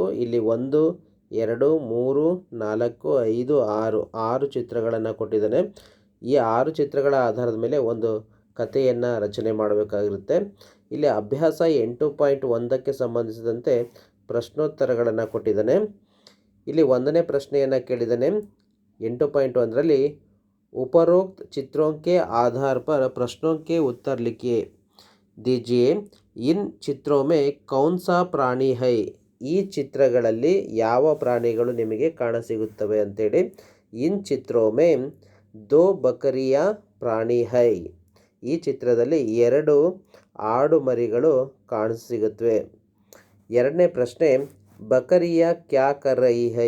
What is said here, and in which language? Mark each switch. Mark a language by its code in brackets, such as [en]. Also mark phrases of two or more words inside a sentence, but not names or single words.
[kn] ಇಲ್ಲಿ 1 2 3 4 5 6 ಚಿತ್ರಗಳನ್ನು ಕೊಟ್ಟಿದ್ದಾನೆ. ಈ 6 ಚಿತ್ರಗಳ ಆಧಾರದ ಮೇಲೆ ಒಂದು ಕಥೆಯನ್ನು ರಚನೆ ಮಾಡಬೇಕಾಗಿರುತ್ತೆ. ಇಲ್ಲಿ ಅಭ್ಯಾಸ 8.1ಕ್ಕೆ ಸಂಬಂಧಿಸಿದಂತೆ ಪ್ರಶ್ನೋತ್ತರಗಳನ್ನು ಕೊಟ್ಟಿದ್ದಾನೆ. ಇಲ್ಲಿ 1ನೇ ಪ್ರಶ್ನೆಯನ್ನು ಕೇಳಿದ್ದಾನೆ. [hi] 8.1ರಲ್ಲಿ उपरोक्त चित्रों के आधार पर प्रश्नों के उत्तर लिखिए दीजिए. इन चित्रों में कौन सा प्राणी है. [kn] ಈ ಚಿತ್ರಗಳಲ್ಲಿ ಯಾವ ಪ್ರಾಣಿಗಳು ನಿಮಗೆ ಕಾಣಸಿಗುತ್ತವೆ ಅಂತೇಳಿ. [hi] इन चित्रों में 2 बकरियाँ प्राणी है. [kn] ಈ ಚಿತ್ರದಲ್ಲಿ 2 ಆಡು ಮರಿಗಳು ಕಾಣಸಿಗುತ್ತವೆ. 2ನೇ ಪ್ರಶ್ನೆ [hi] बकरियाँ क्या कर रही है.